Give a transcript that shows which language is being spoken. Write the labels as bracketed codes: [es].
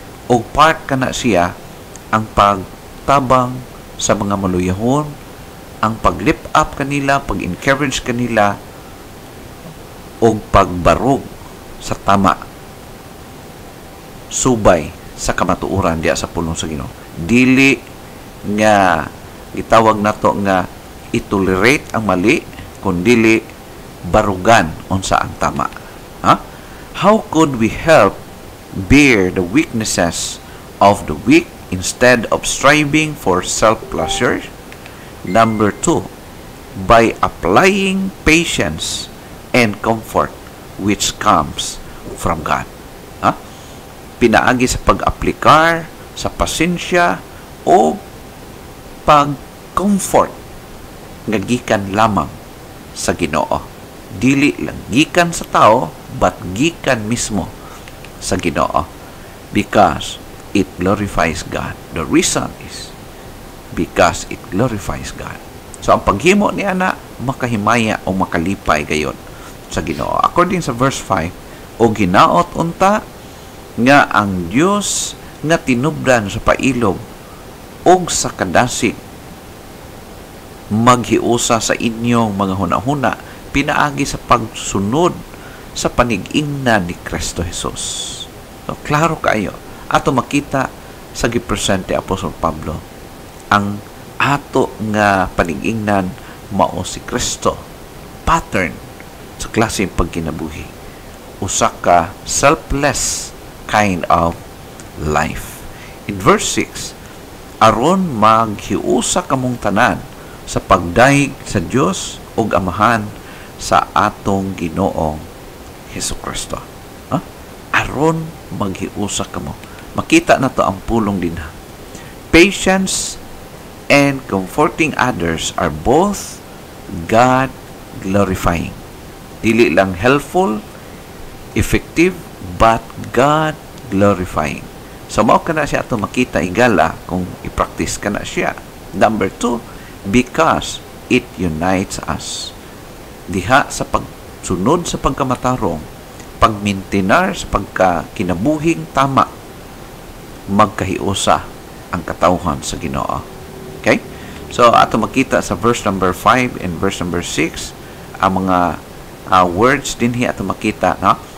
[ceb] O part kana siya ang pagtabang sa mga maluyahon, ang pag-lift up kanila, pag-encourage kanila, o pagbarog sa tama, subay sa kamatuoran diya sa pulong sa Ginoo. Dili nga gitawag nato nga i-tolerate ang mali kundili barugan unsa ang tama. Ha? [en] How could we help bear the weaknesses of the weak instead of striving for self-pleasure? Number 2, by applying patience and comfort which comes from God. [ceb] Ha? Pinaagi sa pag-aplikar sa pasensya o pag-comfort nga gikan lamang sa Ginoo. Dili lang gikan sa tao, but gikan mismo sa Ginoo. [en] Because it glorifies God. The reason is because it glorifies God. [ceb] So, ang paghimo ni ana, makahimaya o makalipay gayon sa Ginoo. According sa verse 5, o ginaot unta nga ang Dios nga tinubdan sa pailog og sa kadasig maghiusa sa inyong mga hunahuna pinaagi sa pagsunod sa panig-ingnan ni Kristo Jesus. So, klaro kayo. Ato makita sa gipresente Apostol Pablo ang ato nga panig-ingnan mao si Kristo. Pattern sa klaseng pagkinabuhi. Usa ka [en] selfless kind of life. [ceb] In verse 6, aron maghiusa kamong tanan sa pagdaig sa Dios ug Amahan sa atong Ginoong Hesukristo. Aron maghiusa kamo. Makita na to ang pulong din ha. [en] Patience and comforting others are both God glorifying. [ceb] Dili lang [en] helpful, effective, but God glorifying. [ceb] So, mao ka na siya ito makita igala kung i-practice ka na siya. [en] Number 2, because it unites us. [ceb] Diha sa pagsunod sa pagkamatarong, pagmintinar sa pagkakinabuhing tama, magkahiusa ang katawhan sa Ginoo. Okay? So, ato makita sa verse number 5 and verse number 6, ang mga words din ato makita, no?